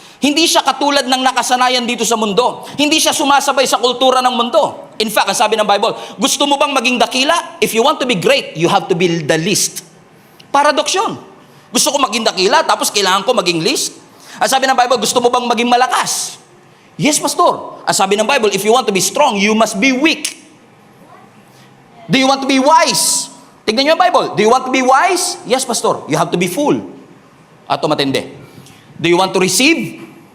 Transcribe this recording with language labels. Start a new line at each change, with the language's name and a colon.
Filipino: Hindi siya katulad ng nakasanayan dito sa mundo. Hindi siya sumasabay sa kultura ng mundo.
English: In fact,
Filipino: ang sabi ng Bible, gusto mo bang maging dakila?
English: If you want to be great, you have to be the least.
Filipino: Paradox yun. Gusto ko maging dakila, tapos kailangan ko maging least. Ang sabi ng Bible, gusto mo bang maging malakas?
English: Yes, pastor.
Filipino: Ang sabi ng Bible,
English: if you want to be strong, you must be weak. Do you want to be wise?
Filipino: Tignan niyo ang Bible.
English: Do you want to be wise? Yes, pastor. You have to be full. Ato matindi. Do you want to receive?